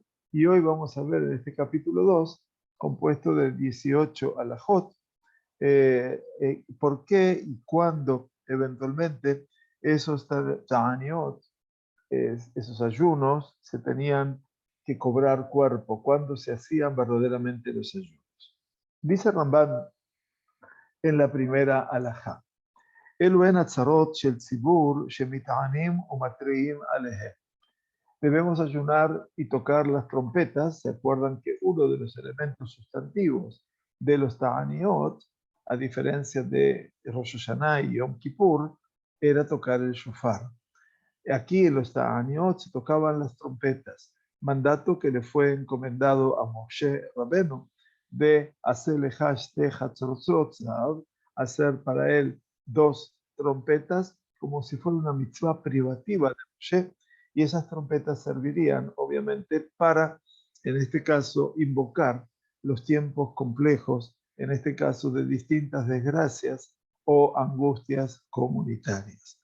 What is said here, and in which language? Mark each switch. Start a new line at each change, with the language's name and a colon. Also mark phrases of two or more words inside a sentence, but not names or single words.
Spanish: Y hoy vamos a ver en este capítulo 2, compuesto de 18 alajot, por qué y cuándo eventualmente esos ta'aniot, esos ayunos, se tenían que cobrar cuerpo, cuándo se hacían verdaderamente los ayunos. Dice Rambam en la primera alajá:
Hebrew: אלו הן הצרות של ציבור שמטענים ומתריעים עליהם.
Spanish: Debemos ayunar y tocar las trompetas. ¿Se acuerdan que uno de los elementos sustantivos de los ta'aniot, a diferencia de Rosh Hashanah y Yom Kippur, era tocar el shofar? Aquí en los ta'aniot se tocaban las trompetas, mandato que le fue encomendado a Moshe Rabenu de hacer para él 2 trompetas, como si fuera una mitzvah privativa de Moshe, y esas trompetas servirían, obviamente, para, en este caso, invocar los tiempos complejos, en este caso de distintas desgracias o angustias comunitarias.